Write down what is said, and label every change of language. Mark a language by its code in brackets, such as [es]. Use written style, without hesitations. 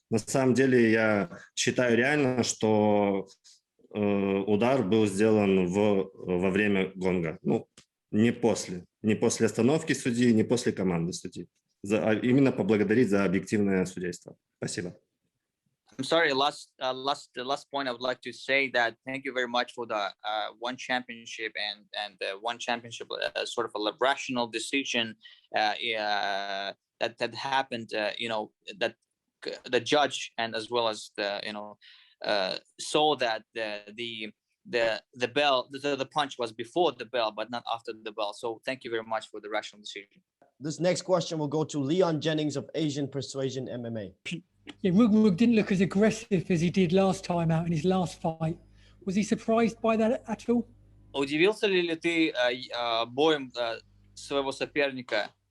[ru] На самом деле я считаю реально, что удар был сделан во время гонга. Ну, не после остановки судьи, не после команды судьи. Именно поблагодарить за объективное судейство. Спасибо. [en] I'm sorry. Last point I would like to say that thank you very much for the one championship and one championship sort of a rational decision that happened. That the judge and as well as the saw that the bell, the punch was before the bell, but not after the bell. So thank you very much for the rational decision. This next question will go to Leon Jennings of Asian Persuasion MMA. Yeah, Reug Reug didn't look as aggressive as he did last time out in his last fight. Was he surprised by that at all? [ru] Удивился ли ты боем своего соперника?